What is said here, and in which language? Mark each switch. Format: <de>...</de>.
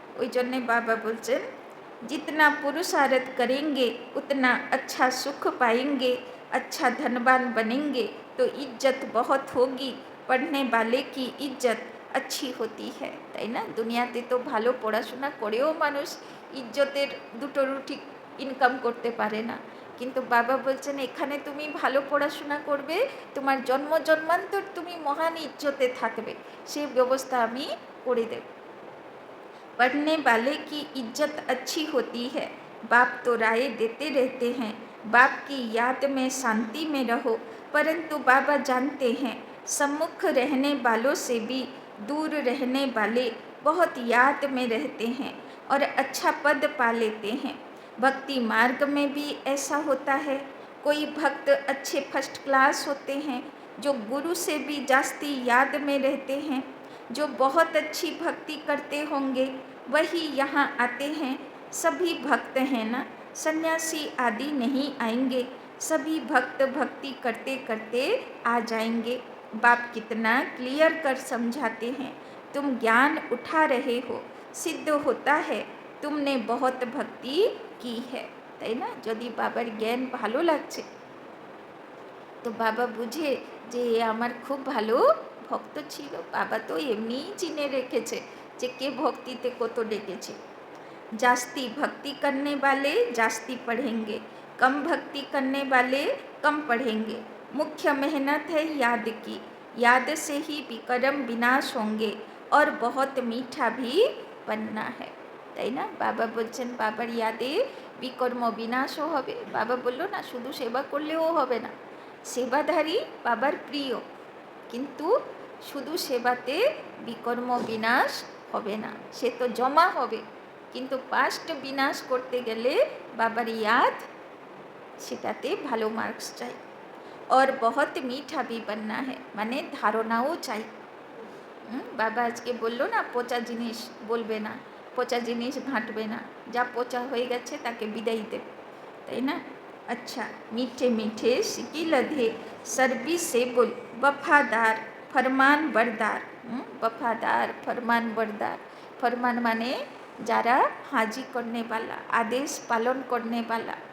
<bn>ওই জন্যে বাবা বলছেন</bn> <hi>जितना पुरुषार्थ करेंगे उतना अच्छा सुख पाएंगे, अच्छा धनवान बनेंगे तो इज्जत बहुत होगी, पढ़ने वाले की इज्जत अच्छी होती है,</hi> <bn>তাই না। দুনিয়াতে তো ভালো পড়াশোনা করেও মানুষ ইজ্জতের দুটো রুটি ইনকাম করতে পারে না, কিন্তু বাবা বলছেন এখানে তুমি ভালো পড়াশোনা করবে, তোমার জন্ম জন্মান্তর তুমি মহান ইজ্জতে থাকবে, সে ব্যবস্থা আমি করে দেব।</bn> <hi>पढ़ने वाले की इज्जत अच्छी होती है, बाप तो राय देते रहते हैं, बाप की याद में शांति में रहो, परंतु बाबा जानते हैं सम्मुख रहने वालों से भी दूर रहने वाले बहुत याद में रहते हैं और अच्छा पद पा लेते हैं। भक्ति मार्ग में भी ऐसा होता है, कोई भक्त अच्छे फर्स्ट क्लास होते हैं जो गुरु से भी जास्ती याद में रहते हैं, जो बहुत अच्छी भक्ति करते होंगे वही यहाँ आते हैं। सभी भक्त हैं ना, सन्यासी आदि नहीं आएंगे, सभी भक्त भक्ति करते करते आ जाएंगे। बाप कितना क्लियर कर समझाते हैं, तुम ज्ञान उठा रहे हो, सिद्ध होता है तुमने बहुत भक्ति की है,</hi> <bn>তাই না। যদি বাবার জ্ঞান ভালো লাগছে তো বাবা বুঝে যে আমার খুব ভালো ভক্ত ছিল, বাবা তো এমনিই চিনে রেখেছে যে কে ভক্তিতে কত ডেকেছে।</bn> <hi>जास्ती भक्ति करने वाले जास्ती पढ़ेंगे, कम भक्ति करने वाले कम पढ़ेंगे। मुख्य मेहनत है याद की, याद से ही विकर्म विनाश होंगे और बहुत मीठा भी बनना है,</hi> <bn>তাই না। বাবা বলছেন বাবার ইয়াদে বিকর্ম বিনাশও হবে। বাবা বলল না শুধু সেবা করলেও হবে না, সেবাধারী বাবার প্রিয়, কিন্তু শুধু সেবাতে বিকর্ম বিনাশ হবে না, সে তো জমা হবে, কিন্তু পাস্ট বিনাশ করতে গেলে বাবার ইয়াদ, সেটাতে ভালো মার্কস চাই।</bn> <hi>और बहुत मीठा भी बनना है,</hi> <bn>মানে ধারণাও চাই। বাবা আজকে বললো না পচা জিনিস বলবে না, পচা জিনিস ঘাঁটবে না, যা পচা হয়ে গেছে তাকে বিদায় দেবে, তাই না?</bn> <hi>अच्छा मीठे मीठे सिकी लधे सरबी से बोल, वफादार फरमान बरदार। वफादार फरमान बरदार, फरमान माने</hi> <bn>যারা</bn> <hi>हाजी करने वाला, आदेश पालन करने वाला।</hi>